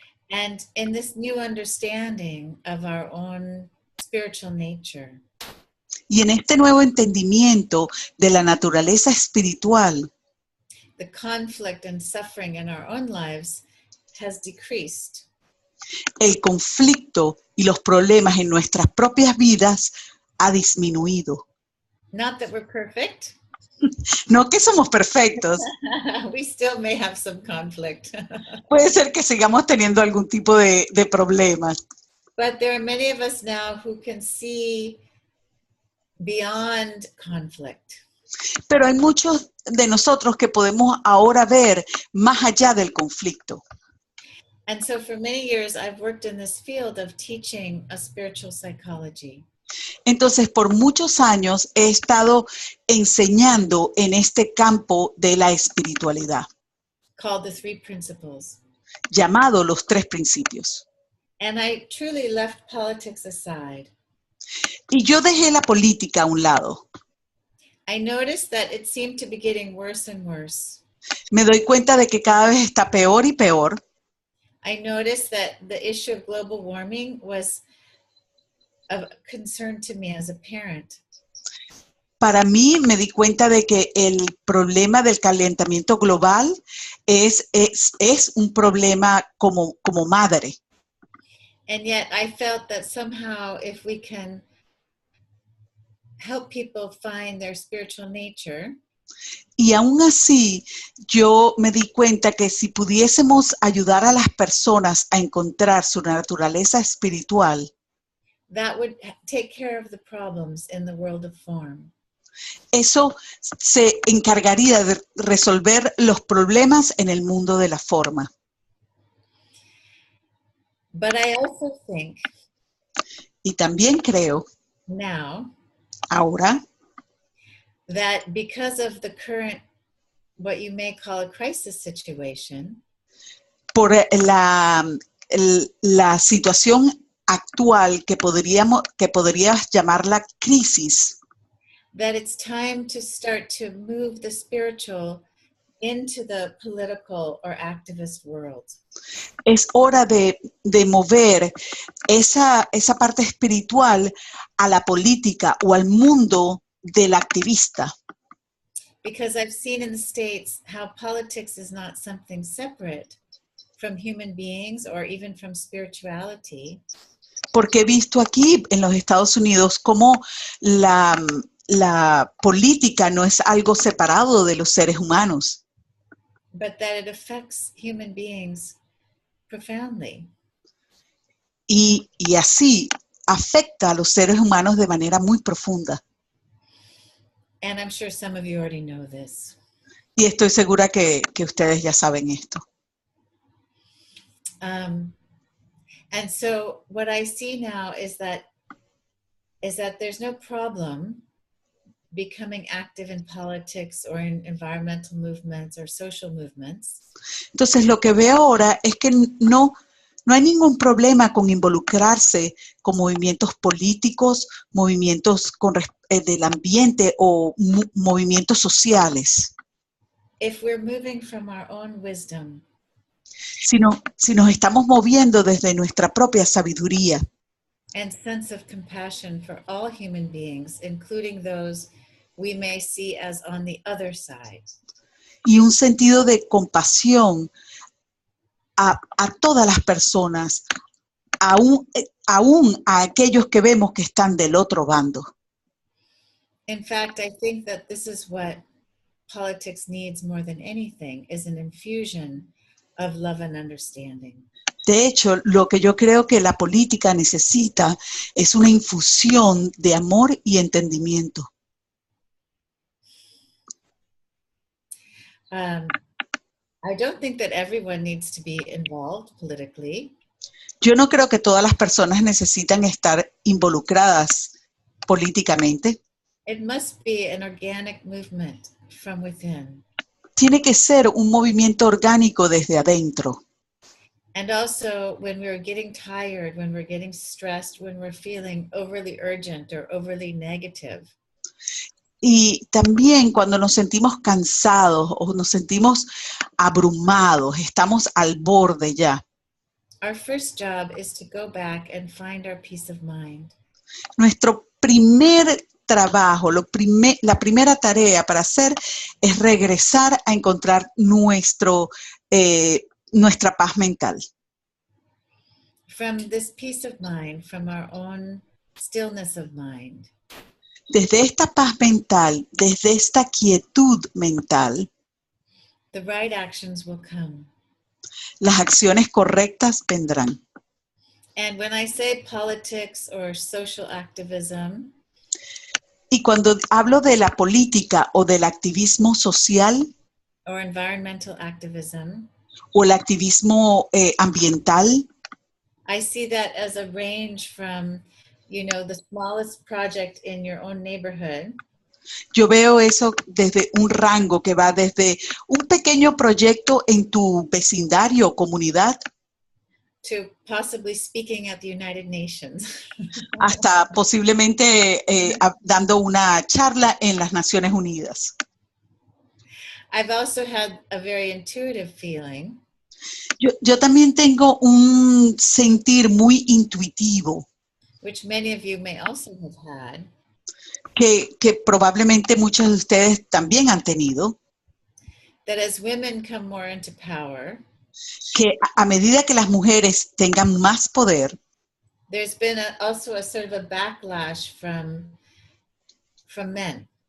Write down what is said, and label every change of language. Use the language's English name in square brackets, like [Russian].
[English] And in this new understanding of our own spiritual nature, [Spanish] y en este nuevo entendimiento de la naturaleza espiritual, [English] the conflict and suffering in our own lives has decreased. [Spanish] El conflicto y los problemas en nuestras propias vidas ha disminuido. [English] Not that we're perfect. [Spanish] No que somos perfectos. [English] We still may have some conflict. [Spanish] Puede ser que sigamos teniendo algún tipo de problemas. [English] But there are many of us now who can see beyond conflict. [Spanish] Pero hay muchos de nosotros que podemos ahora ver más allá del conflicto. [English] And so for many years I've worked in this field of teaching a spiritual psychology. [Spanish] Entonces, por muchos años he estado enseñando en este campo de la espiritualidad, [English] Called the Three Principles. [Spanish] llamado los 3 principios. [English] And I truly left politics aside. [Spanish] Y yo dejé la política a un lado. [English] I noticed that it seemed to be getting worse and worse. [Spanish] Me doy cuenta de que cada vez está peor y peor. [English] I noticed that the issue of global warming was of concern to me as a parent. [Spanish] Para mí me di cuenta de que el problema del calentamiento global es un problema como madre. [English] And yet I felt that somehow if we can help people find their spiritual nature, [Spanish] y aún así yo me di cuenta que si pudiésemos ayudar a las personas a encontrar su naturaleza espiritual, [English] that would take care of the problems in the world of form. [Spanish] Eso se encargaría de resolver los problemas en el mundo de la forma. [English] But I also think [Spanish] Y también creo [English] now [Spanish] ahora [English] that because of the current, what you may call a crisis situation, [Spanish] por la situación actual que podrías llamarla crisis, [English] that it's time to start to move the spiritual into the political or activist world. [Spanish] es hora de mover esa parte espiritual a la política o al mundo del activista. [English] Because I've seen in the States how politics is not something separate from human beings or even from spirituality. [Spanish] Porque he visto aquí en los Estados Unidos cómo la política no es algo separado de los seres humanos. [English] But that it affects human beings profoundly. [Spanish] Y así afecta a los seres humanos de manera muy profunda. [English] And I'm sure some of you already know this. [Spanish] Y estoy segura que ustedes ya saben esto. [English] And so what I see now is that there's no problem becoming active in politics or in environmental movements or social movements. [Spanish] Entonces lo que veo ahora es que no No hay ningún problema con involucrarse con movimientos políticos, movimientos del ambiente o movimientos sociales. [English] If we're moving from our own wisdom, [Spanish] Si nos estamos moviendo desde nuestra propia sabiduría [English] and sense of compassion for all human beings, including those we may see as on the other side. [Spanish] y un sentido de compasión a todas las personas, aún a aquellos que vemos que están del otro bando. [English] In fact, I think that this is what politics needs more than anything, is an infusion of love and understanding. [Spanish] De hecho, lo que yo creo que la política necesita es una infusión de amor y entendimiento. [English] I don't think that everyone needs to be involved politically. [Spanish] Yo no creo que todas las personas necesitan estar involucradas políticamente. [English] It must be an organic movement from within. [Spanish] Tiene que ser un movimiento orgánico desde adentro. [English] And also when we're getting tired, when we're getting stressed, when we're feeling overly urgent or overly negative. [Spanish] Y también cuando nos sentimos cansados o nos sentimos abrumados, estamos al borde ya. [English] Our first job is to go back and find our peace of mind. [Spanish] Nuestro primer trabajo, la primera tarea para hacer es regresar a encontrar nuestra paz mental. [English] From this peace of mind, from our own stillness of mind. [Spanish] Desde esta paz mental, desde esta quietud mental, [English] the right actions will come. [Spanish] Las acciones correctas vendrán. [English] And when I say politics or social activism, [Spanish] Y cuando hablo de la política o del activismo social [English] or environmental activism, [Spanish] o el activismo ambiental, [English] I see that as a range from, the smallest project in your own neighborhood. [Spanish] Yo veo eso desde un rango que va desde un pequeño proyecto en tu vecindario o comunidad [English] To possibly speaking at the United Nations. [Spanish] hasta posiblemente dando una charla en las Naciones Unidas. [English] I've also had a very intuitive feeling. [Spanish] Yo también tengo un sentir muy intuitivo. [English] Which many of you may also have had. [Spanish] Que probablemente muchos de ustedes también han tenido. [English] That as women come more into power, [Spanish] que a medida que las mujeres tengan más poder, [English] there's been also a sort of a backlash from men.